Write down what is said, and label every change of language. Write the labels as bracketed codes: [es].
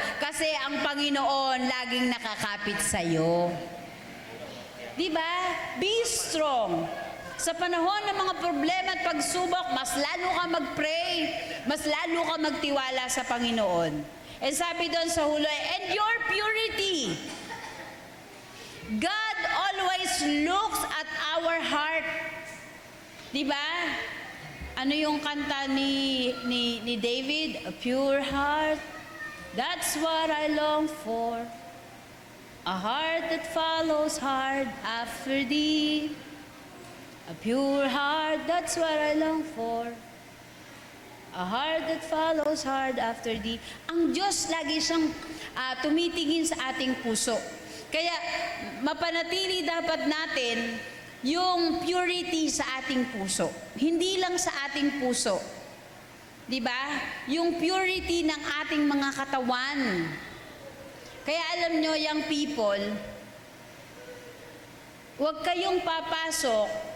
[tl] Kasi ang Panginoon laging nakakapit sa iyo. Di ba? [en] Be strong. [tl] Sa panahon ng mga problema at pagsubok, mas lalo ka mag-pray, mas lalo ka magtiwala sa Panginoon. And sabi doon sa hulo, [en] and your purity. God always looks at our heart. [tl] Di ba? Ano yung kanta ni David? [en] A pure heart, that's what I long for. A heart that follows hard after thee. A pure heart, that's what I long for. A heart that follows hard after thee. [tl] Ang Diyos lagi siyang tumitingin sa ating puso. Kaya mapanatili dapat natin yung purity sa ating puso. Hindi lang sa ating puso. 'Di ba? Yung purity ng ating mga katawan. Kaya alam nyo, young people, huwag kayong papasok.